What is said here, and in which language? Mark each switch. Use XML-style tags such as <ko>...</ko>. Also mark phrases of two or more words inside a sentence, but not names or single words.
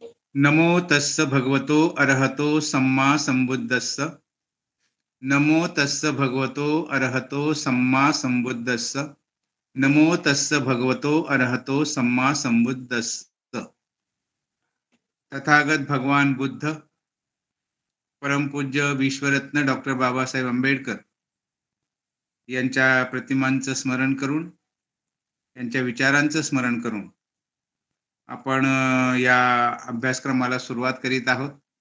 <pi>नमो तस्स भगवतो अरहतो सम्मा संबुद्धस्स. नमो तस्स भगवतो अरहतो सम्मा संबुद्धस्स. नमो तस्स भगवतो अरहतो सम्मा संबुद्धस्स.</pi> <mr>तथागत भगवान बुद्ध, परमपूज्य विश्वरत्न डॉक्टर बाबासाहेब आंबेडकर यांच्या प्रतिमांचं स्मरण करून, यांच्या विचारांचं स्मरण करून आपण या अभ्यासक्रमाला सुरुवात करीत आहोत.</mr>